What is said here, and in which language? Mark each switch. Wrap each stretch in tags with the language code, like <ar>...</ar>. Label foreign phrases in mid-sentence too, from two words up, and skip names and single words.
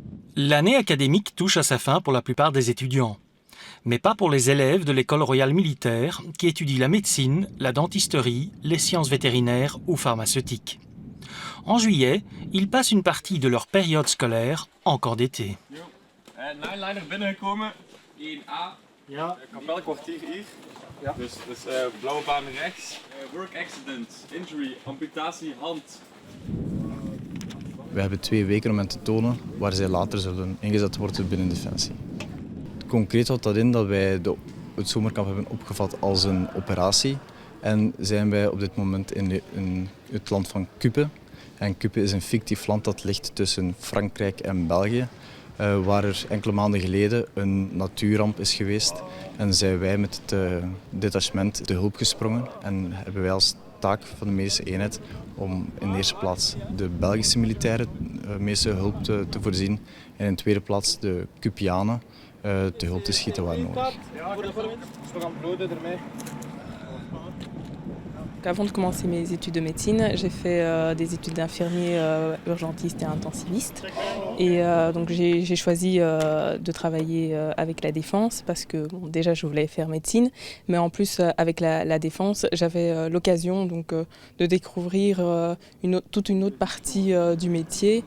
<fr>L'année académique touche à sa fin pour la plupart des étudiants, mais pas pour les élèves de l'école royale militaire qui étudient la médecine, la dentisterie, les sciences vétérinaires ou pharmaceutiques. En juillet, ils passent une partie de leur période scolaire en camp d'été.</fr> <nl>Nineliner binnengekomen, 1A, Ja. kapelkwartier hier. Ja. Dus blauwe baan rechts,</nl> <en>work accident, injury,</en> <nl>amputatie, hand. We hebben 2 weken om hen te tonen waar zij later zullen ingezet worden binnen Defensie. Concreet houdt dat in dat wij het zomerkamp hebben opgevat als een operatie. En zijn wij op dit moment in het land van Kupe. En Kupe is een fictief land dat ligt tussen Frankrijk en België. Waar er enkele maanden geleden een natuurramp is geweest. En zijn wij met het detachement te hulp gesprongen. En hebben wij als taak van de medische eenheid om in de eerste plaats de Belgische militairen medische hulp te voorzien. En in de tweede plaats de Cupianen te hulp te schieten waar nodig.</nl> <fr>Avant de commencer mes études de médecine, j'ai fait des études d'infirmier urgentiste et intensiviste. Et donc j'ai choisi de travailler avec la défense parce que bon, déjà je voulais faire médecine, mais en plus avec la défense, j'avais l'occasion donc de découvrir toute une autre partie du métier.</fr>